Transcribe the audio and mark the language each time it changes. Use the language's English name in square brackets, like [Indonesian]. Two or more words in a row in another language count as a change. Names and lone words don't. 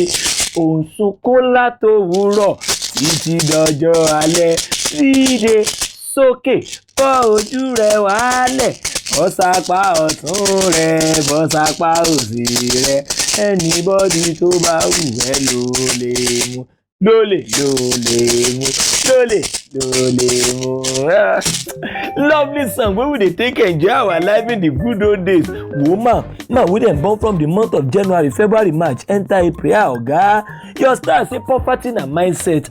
[Yoruba] Òun sunkún látòwúrọ̀ títí dọjọ́ alẹ́. Dídé sókè fọ́ ojú rẹ̀ wálẹ̀. Bọ́ sápá ọ̀tún rẹ̀, bọ́ sápá òsì rẹ̀. Anybody tó bá wù ẹ́ ló lè mú. [Nigerian Pidgin] Lovely song wey we dey take enjoy our life in the good old days. Woman we dem born from the month of January, February, March, enter April. Oga, your star say poverty na mindset.